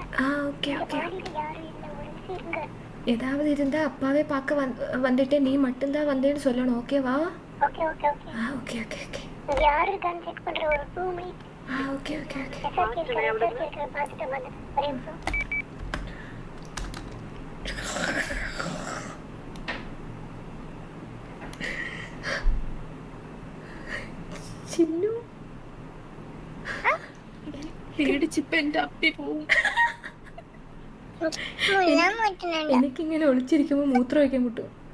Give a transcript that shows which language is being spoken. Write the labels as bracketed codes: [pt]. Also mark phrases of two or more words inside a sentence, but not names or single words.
[en] okay okay. [ta] யாரும் இல்ல, ஒரு இருங்க. ஏதாவது இருந்தா அப்பாவே பார்க்க வந்துட்டு நீ மட்டும்தான் வந்தேன்னு சொல்லணும். ஓகேவா? [en] okay okay okay. okay okay okay. [ta] யாரு இருக்கான்னு செக் பண்றேன். ஒரு 2 மினிட். [en] okay okay okay. [ta] பார்த்துட்டு வந்து ஒரே நிமிஷம். [ml] ചിന്നു പേടിച്ചിപ്പ എന്റെ അപ്പി പോവും. എനിക്കിങ്ങനെ ഒളിച്ചിരിക്കുമ്പോ മൂത്രം ഒഴിക്കാൻ മുട്ടും.